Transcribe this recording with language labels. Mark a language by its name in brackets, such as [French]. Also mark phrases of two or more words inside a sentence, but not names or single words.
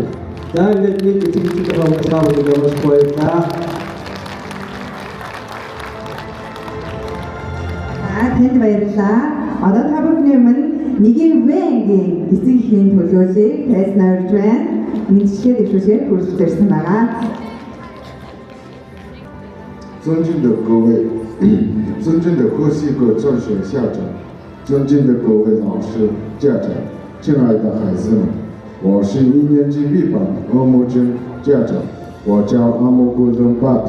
[Mongolian] За ингээд нэг эцэг эхчүүд байгаа хүмүүс маш баярлалаа. Танд баярлалаа. Одоо та бүхний өмнө нэгэн вэнгийн эцэг эхийн төлөөллийг тайзнаа урьж байна. Мэдчилгээ дэвшүүлэхээр хүрэлцэж ирсэн байгаа. [Chinese] 尊敬的各位，尊敬的贺系各专学校长，尊敬的各位老师、家长，亲爱的孩子们，我是1年级 B 班阿木真家长，我叫阿木古登巴德。